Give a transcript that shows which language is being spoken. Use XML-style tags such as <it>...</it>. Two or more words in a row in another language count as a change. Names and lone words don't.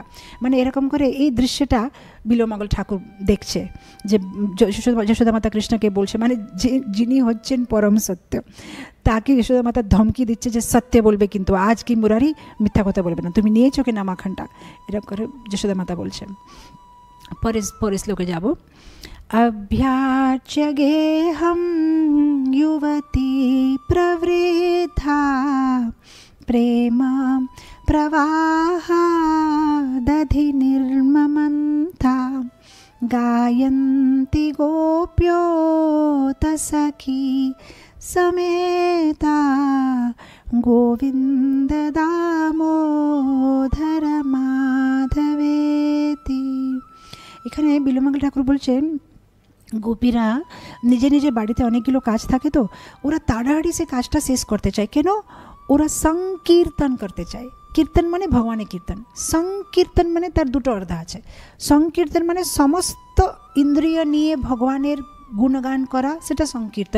<bn>মানে এরকম করে এই দৃশ্যটা বিল্বমঙ্গল ঠাকুর দেখছে, যে যশোদা মাতা কৃষ্ণকে বলছে, মানে যিনি হচ্ছেন পরম সত্য, তাকে যশোদা মাতা ধমকি দিচ্ছে যে সত্য বলবে, কিন্তু আজ কি মুরারি মিথ্যা কথা বলবে না, তুমি নিয়েছো কি না মাখনটা, এরকম করে যশোদা মাতা বলছেন। পরে শ্লোকে যাব।</bn> <sa>अभ्याच्य गेहं युवती प्रवृद्धा प्रेम प्रवाहा दधि निर्ममन्था गायन्ति गोप्योत सखी समेता गोविन्द दामोदर माधवेति।</sa> <bn>এখানে বিল্বমঙ্গল ঠাকুর বলছেন, গোপীরা নিজে নিজে বাড়িতে অনেকগুলো কাজ থাকে, তো ওরা তাড়াতাড়ি সে কাজটা শেষ করতে চায়। কেন? ওরা সংকীর্তন করতে চায়। কীর্তন মানে ভগবানের কীর্তন, সংকীর্তন মানে তার দুটো অর্থ আছে। সংকীর্তন মানে সমস্ত ইন্দ্রিয় নিয়ে ভগবানের গুণগান করা, সেটা সংকীর্তন।</bn>